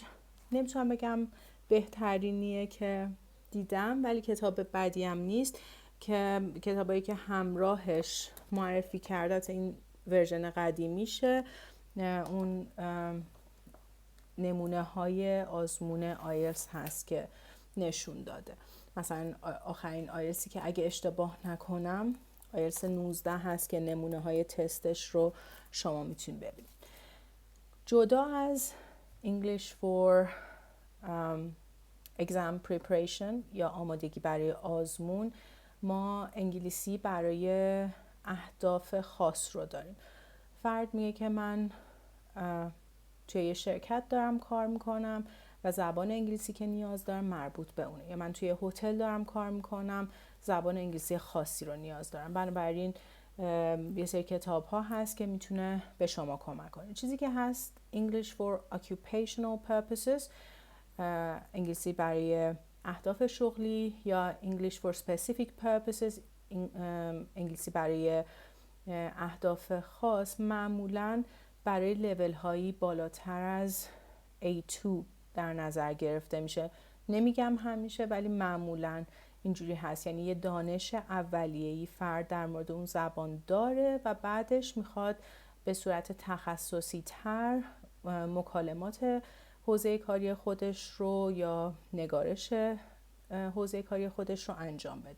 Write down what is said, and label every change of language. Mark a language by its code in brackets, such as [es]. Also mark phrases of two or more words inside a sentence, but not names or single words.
[fa] نمیتونم بگم بهترینیه که دیدم، ولی کتاب بدی هم نیست، که کتابایی که همراهش معرفی کرده این ورژن قدیمیشه، اون نمونه های آزمون آیلتس هست که نشون داده. مثلا آخرین آیلتسی که اگه اشتباه نکنم آیلتس 19 هست که نمونه های تستش رو شما میتونید ببینید. جدا از [en] English for exam preparation [fa] یا آمادگی برای آزمون، ما انگلیسی برای اهداف خاص رو داریم. فرد میگه که من توی یه شرکت دارم کار میکنم و زبان انگلیسی که نیاز دارم مربوط به اونه، یا من توی هتل دارم کار میکنم زبان انگلیسی خاصی رو نیاز دارم. بنابراین یه سری کتاب ها هست که میتونه به شما کمک کنه. چیزی که هست [en] English for occupational purposes، [fa] انگلیسی برای اهداف شغلی، یا [en] English for specific purposes، [fa] انگلیسی برای اهداف خاص، معمولاً برای لیول هایی بالاتر از A2 در نظر گرفته میشه. نمیگم همیشه، ولی معمولاً اینجوری هست. یعنی یه دانش اولیه‌ای فرد در مورد اون زبان داره و بعدش میخواد به صورت تخصصی تر مکالمات حوزه کاری خودش رو یا نگارش حوزه کاری خودش رو انجام بده.